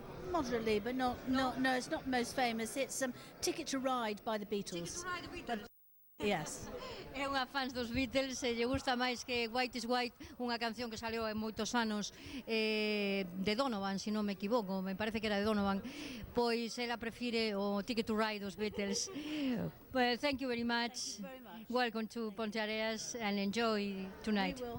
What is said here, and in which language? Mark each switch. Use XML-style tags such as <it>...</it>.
<en>Moderately, but no, it's not most famous. It's Ticket to Ride by the Beatles. Yes.</en> <gl>É unha fans dos Beatles e lle gusta máis que White is White, unha canción que salió en moitos anos de Donovan, se non me equivoco, me parece que era de Donovan, pois ela prefire o Ticket to Ride dos Beatles.</gl> <en>Well, thank you very much. Thank you very much. Welcome to Ponteareas and enjoy tonight.</en>